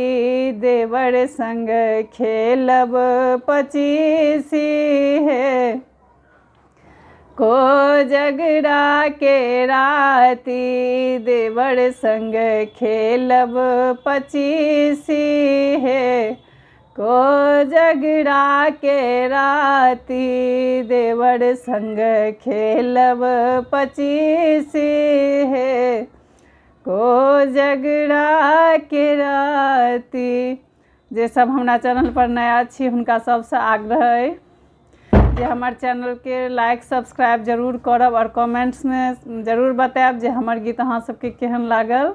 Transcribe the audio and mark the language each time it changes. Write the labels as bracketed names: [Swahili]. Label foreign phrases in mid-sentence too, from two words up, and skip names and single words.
[Maithili] देवर संग खेलब पचीसी है कोजगरा के राती, देवर संग खेलब पचीसी है कोजगरा के राती, देवर संग खेलब पचीसी है कोजगरा के राती। जे सब हमरा चैनल पर नया छी हुनका सबसे आग्रह है जे हमर चैनल के [English] like subscribe [Maithili] जरूर करब, और कमेंट्स में जरूर बताएब जे हमर गीत अहाँ सबके केहन लागल।